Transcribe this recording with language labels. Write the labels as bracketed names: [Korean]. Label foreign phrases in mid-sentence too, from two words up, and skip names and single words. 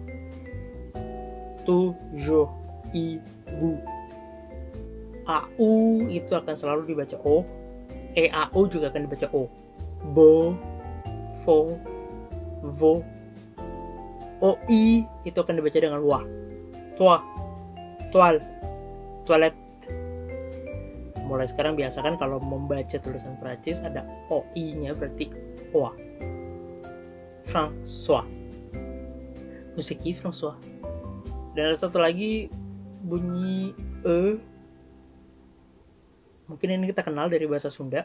[Indonesian] Toujours, ibu. AU itu akan selalu dibaca O. EAU juga akan dibaca O. Bo, fo, vo. OI itu akan dibaca dengan wa. [French] Toi, toile, toilette. [Indonesian] Mulai sekarang biasakan kalau membaca tulisan Prancis ada OI-nya berarti OA. François. Musiki François. Dan ada satu lagi bunyi E. Mungkin ini kita kenal dari bahasa Sunda.